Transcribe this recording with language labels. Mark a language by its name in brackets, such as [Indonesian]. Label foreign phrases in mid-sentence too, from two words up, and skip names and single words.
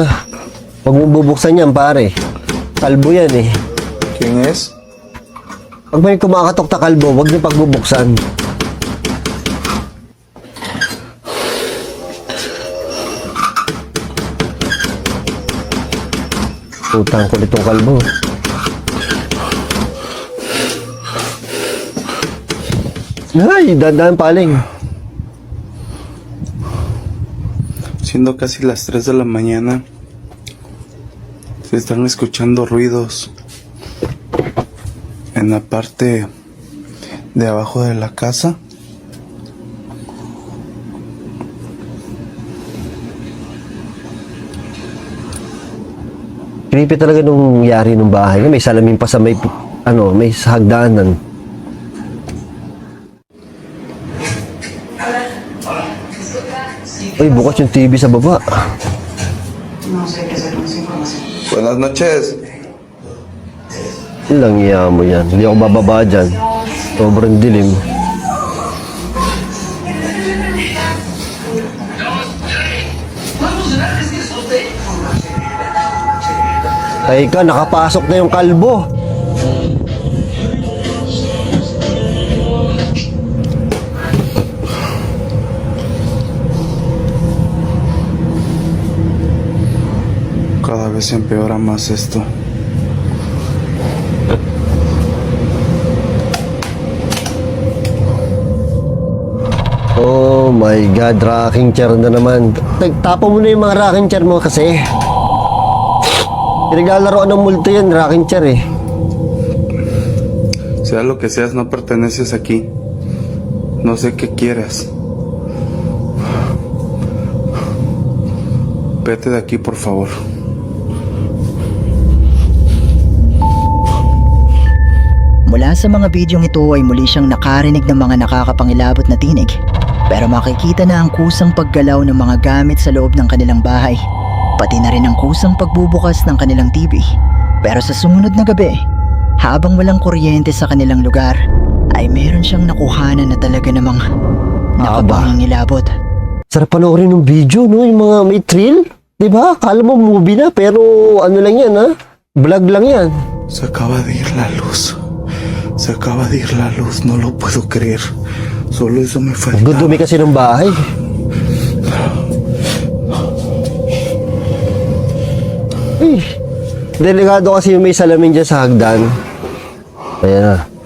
[Filipino] Huwag mo bubuksan yan, pare. Kalbo yan eh. [Spanish] ¿Quién es? [Filipino] Pag may kumakatok na kalbo, huwag niyo pagbubuksan. Putang kulit tong kalbo. Ay, dandan paling. [Spanish] Siendo casi las 3 de la mañana, se están escuchando ruidos en la parte de abajo de la casa. [Filipino] Creepy talaga nung yari ng bahay. May salamin pa sa may, may hagdanan. Ay, bukas yung TV sa baba. [Spanish] Buenas noches. [Filipino] Ilang iya mo yan. Hindi ako bababa dyan. Sobrang dilim. Ay ka, nakapasok na yung kalbo. [Spanish] Cada vez empeora más esto. [English] Oh my God, rocking chair [Filipino] na naman. Tapo mo na yung mga [English] rocking chair [Filipino] mo kasi. Pinaglalaroan ng multo yan, [English] rocking chair [Filipino] eh. [Spanish] Sea lo que seas, no perteneces aquí. No sé qué quieras. Vete de aquí, por favor. [Filipino] Mula sa mga bidyong ito ay muli siyang nakarinig ng mga nakakapangilabot na tinig. Pero makikita na ang kusang paggalaw ng mga gamit sa loob ng kanilang bahay. Pati na rin ang kusang pagbubukas ng kanilang TV. Pero sa sumunod na gabi, habang walang kuryente sa kanilang lugar, ay meron siyang nakuhanan na talaga namang nakapangingilabot. Sarap panoorin ng video, no? Yung mga may thrill. Diba? Kala mo movie na, pero ano lang yan, ha? Vlog lang yan. [Spanish] Se acaba de ir la luz. Se acaba de ir la luz. No lo puedo creer. Solo eso me falta. [Filipino] Gudumi kasi ng bahay. Eh, delikado kasi yung may salamin dyan sa hagdan. Ayan na.